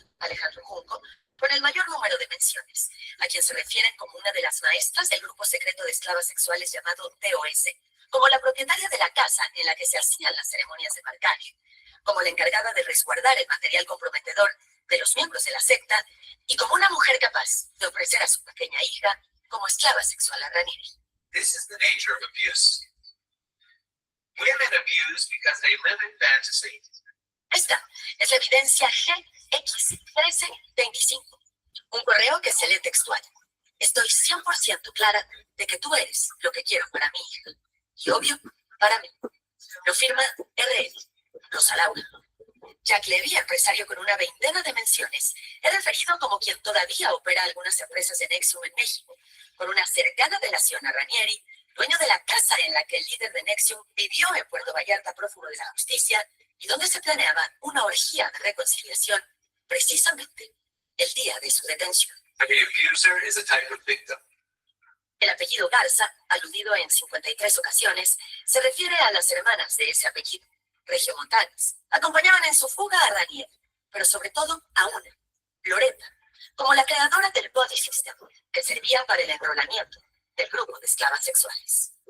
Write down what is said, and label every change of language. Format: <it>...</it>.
<es>Alejandro Junco, con el mayor número de menciones, a quien se refieren como una de las maestras del grupo secreto de esclavas sexuales llamado TOS, como la propietaria de la casa en la que se hacían las ceremonias de marcaje, como la encargada de resguardar el material comprometedor de los miembros de la secta, y como una mujer capaz de ofrecer a su pequeña hija como esclava sexual a Raniere.</es> <en>This is the nature of abuse. Women abuse because they live in fantasy.</en> <es>Esta es la evidencia GX1325, un correo que se lee textual. Estoy 100% clara de que tú eres lo que quiero para mi hija. Y obvio, para mí. Lo firma RL, Rosa Laura. Jack Levy, empresario con una veintena de menciones, es referido como quien todavía opera algunas empresas de Nexium en México, con una cercana relación a Raniere, dueño de la casa en la que el líder de Nexium vivió en Puerto Vallarta prófugo de la justicia y donde se planeaba una orgía de reconciliación precisamente el día de su detención.</es> <en>The abuser is a type of victim.</en> <es>El apellido Garza, aludido en 53 ocasiones, se refiere a las hermanas de ese apellido, regiomontanas. Acompañaban en su fuga a Raniere, pero sobre todo a una, Loreta, como la creadora del Body System, que servía para el enrolamiento del grupo de esclavas sexuales.</es>